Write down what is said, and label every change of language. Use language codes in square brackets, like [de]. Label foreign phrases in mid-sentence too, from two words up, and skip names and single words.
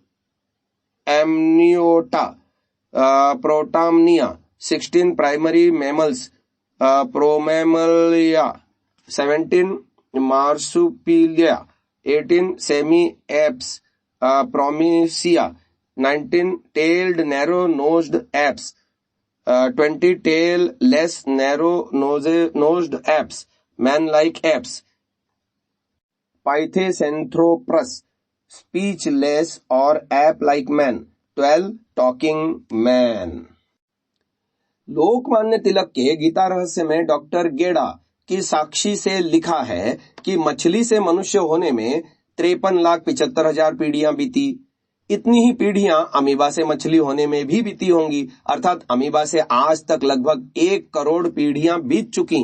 [en] amniota, Protamnia, 16 primary mammals, Promammalia, 17 marsupialia, 18 semi-apes, Promisia, 19 tailed narrow-nosed apes, 20 tail less narrow-nosed apes, man-like apes, Pithecanthropus, speechless or ape-like man, 12 talking man। [hi] लोकमान्य तिलक के गीता रहस्य में डॉक्टर गेड़ा की साक्षी से लिखा है कि मछली से मनुष्य होने में 53,75,000 पीढ़ियां बीती। इतनी ही पीढ़ियां अमीबा से मछली होने में भी बीती होंगी, अर्थात अमीबा से आज तक लगभग 1 करोड़ पीढ़ियां बीत चुकी।